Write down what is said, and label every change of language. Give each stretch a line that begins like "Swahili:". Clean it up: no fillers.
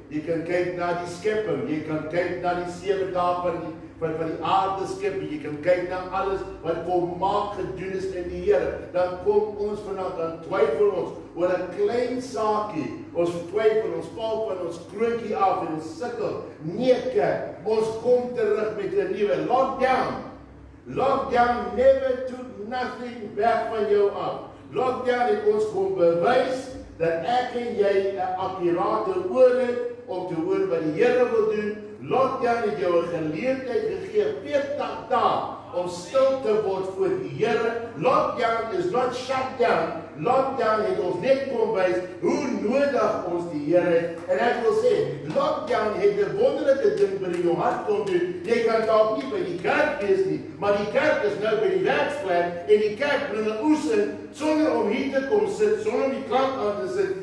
Afrikaans: Jy kan kyk na die skepping, jy kan kyk na die 7 dae van die aarde skepping, jy kan kyk na alles wat volmaak gedoen is in die Here. Dan kom ons vanaand, dan twyfel ons oor 'n klein saakie. Ons twyfel, ons val van ons kroontjie af en ons sukkel. Nee, kerk, ons kom terug met 'n nuwe lockdown.
English: Lockdown never took nothing back
Afrikaans: van jou af. Lockdown het ons kom bewys dat ek en jy 'n akkurate oor het om te hoor wat die Here wil doen. Lockdown het jou 'n geleentheid gegee, 40 dae, om stil te word voor die Here.
English: Lockdown is not shutdown.
Afrikaans: Lockdown het ons net kom wys hoe nodig ons die Here het. En ek wil sê, lockdown het 'n wonderlike ding by jou hart kom doen. Jy kan dalk nie by die kerk wees nie, maar die kerk is nou by die werksplek en die kerk bring 'n oes in sonder om hier te kom sit, sonder om die klank aan te sit.